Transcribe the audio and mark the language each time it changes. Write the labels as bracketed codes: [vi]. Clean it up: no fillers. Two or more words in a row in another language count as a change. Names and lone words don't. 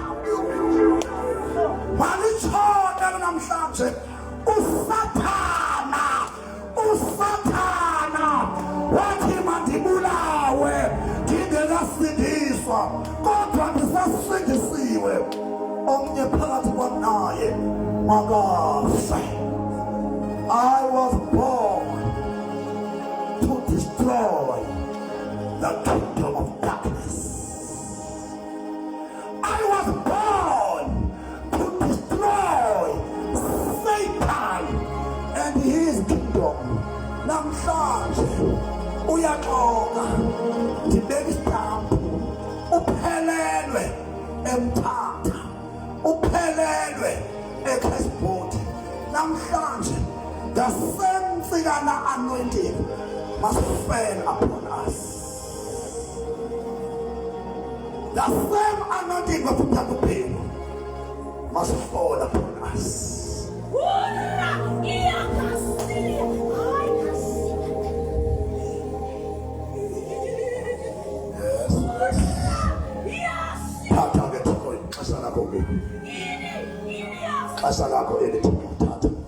[xh] Malitshoda namhlanje usathana wathi mandibulawe ndingekasindiswa, kodwa ndisasindisiwe. Omnye phakathi kwam naye makafe. [en] I was born to destroy the kingdom of darkness. I was born to destroy Satan and his kingdom. [xh] Namhlanje uyaxoka ndibeka isitampu, uphelelwe eMthatha, uphelelwe eCashboard. [en] Namhlanje the same Tsikana anointing must fall upon us. The same anointing of Talupheko must fall upon us. [xh] Tata ke Thixo ixesha lakho ngoku. Ixesha lakho elithi Tata.